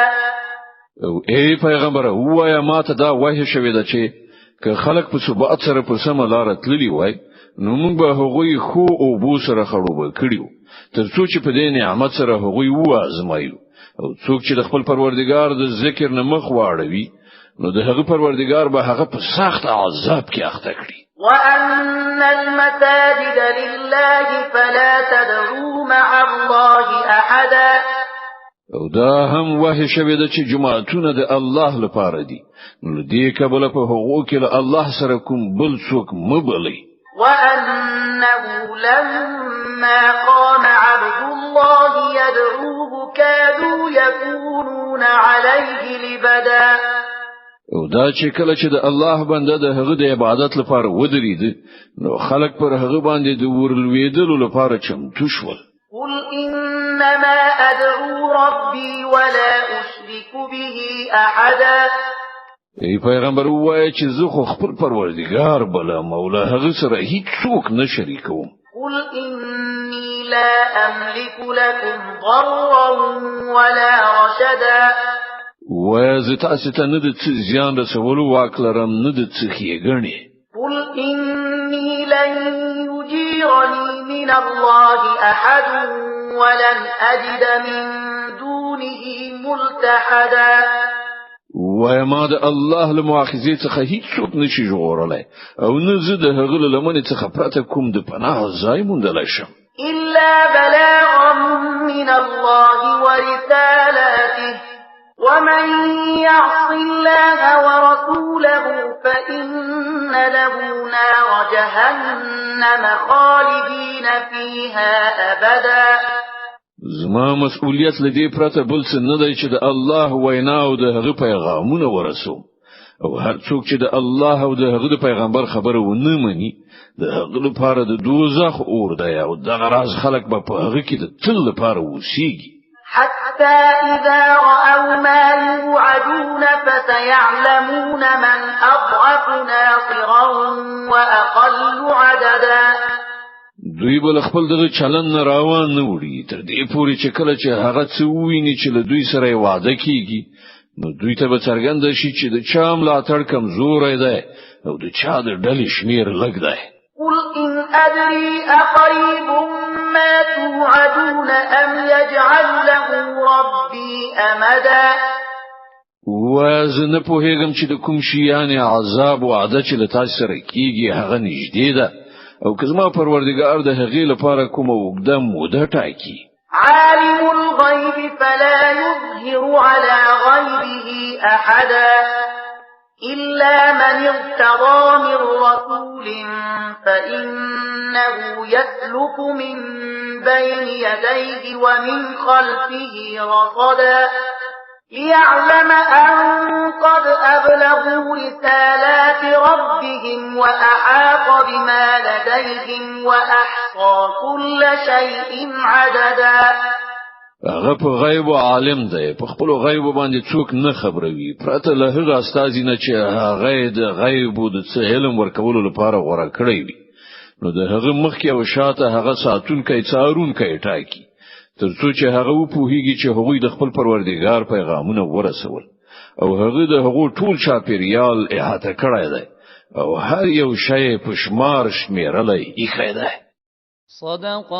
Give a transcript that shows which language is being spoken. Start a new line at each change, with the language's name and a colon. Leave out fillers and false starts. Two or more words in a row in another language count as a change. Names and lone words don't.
Pashto: او ای پیغمبر، وایا ماته دا وحی شوی ده چې که خلق په ثبات سره په سم لار تللی وای، نو موږ به هغوی خو او بو سره خړوب کړیو، ترڅو چې په دې نعمت سره هغوی وازمایو. او څوک چې د خپل پروردگار د ذکر نه مخ واړوي، نو د هغه پروردگار به هغه په سخت عذاب کې اخته کړي.
Arabic: وأن المساجد لله فلا تدعوا مع الله أحدا.
Pashto: او دا هم وحی شوی ده چې جماعتونه د الله لپاره دي، نو دې کبل په هغو کې له الله سره کوم بل څوک مبلي.
Arabic: وأنه لما قام عبد الله يدعوه كادوا يكونون عليه لبدا.
Pashto: او دا چې کله چې د الله بنده د هغه د عبادت لپاره ودرید، نو خلق پر هغه باندې د ورلویدلو لپاره چمتو شول.
Arabic: قل إنما أدعو ربي ولا أشرك به أحدا.
Pashto: ای پیغمبر، وایي چې زه خو خپل پروردگار بل مولا هغه سره هیڅ څوک نه شریکوم.
Arabic: قل إني لا أملك لكم ضرا ولا رشدا.
Pashto: وایي زه تاسو ته نه د څه زیان رسولو واک لرم، نه د څه ښېګڼې.
Arabic: قل إني لن يجيرني من الله أحد ولن أجد من دونه ملتحدا.
Pashto: وای ما د الله له مؤاخذې څخه هیڅ څوک نشي ژغورلی، او نه زه د هغه له لمنې څخه پرته کوم د پناه ځای موندلی شم.
Arabic: إلا بلاغا من الله ورسالاته ومن يعص الله ورسوله فإن له نار جهنم خالدين فيها أبدا.
Pashto: زما مسؤلیت لدی پرته بل څه نه دی چې د الله وینا او د هغه پیغامونه ورسوم، او هر څوک چې د الله او د هغه د پیغمبر خبره ونه مني، د هغه لپاره د دوزخ اور دی، او دغه راز خلق به په هغه کې د تل لپاره اوسیږي.
Arabic: حتى إذا رأوا ما يوعدون فسيعلمون من أضعف ناصرا وأقل عددا.
Pashto: دوی بل خپل دغه چلن روان نه وړي تر دې پورې چې کله چې هغه څه وویني چې له دوی سره وعده کیږي، نو دوی ته به څرګنده شي چې د چا ملاتړ کمزوری دی او د چا د ډلې شمیر لږ دی.
Arabic: قل إن أدري أقريب ما توعدون أم يجعل له ربي أمدا.
Pashto: وزه نه پوهیږم چې د کوم شي یعنی عذاب وعده چې له تاسو سره کیږي هغه نږدې ده، او که زما پروردگار د هغې لپاره کومه اوږده موده ټاکي.
Arabic: عالم الغيب فلا يظهر على غيبه أحدا إلا من ارتضى من رسول فإنه يسلك من بين يديه ومن خلفه رصدا ليعلم أن قد أبلغوا رسالات ربهم وأحاط بما لديهم وأحصى كل شيء عددا.
Pashto: هغه په غیب عالم دی، په خپل غیب باندې څوک نه خبروي پرته له هغه استازي نه چې هغه د غیب د څه علم ورکولو لپاره غوړه کړی وي، نو د هغه مخکې او شاته هغه ساتونکی څارونکی ټاکي، ترڅو چې هغه وپوهیږي چې هغوی د خپل پروردگار پیغامونه ورسول، او هغه د هغو ټول چاپیریال احاطه کړی دی، او هر یو شی په شمار شمیرلی ایښی دی.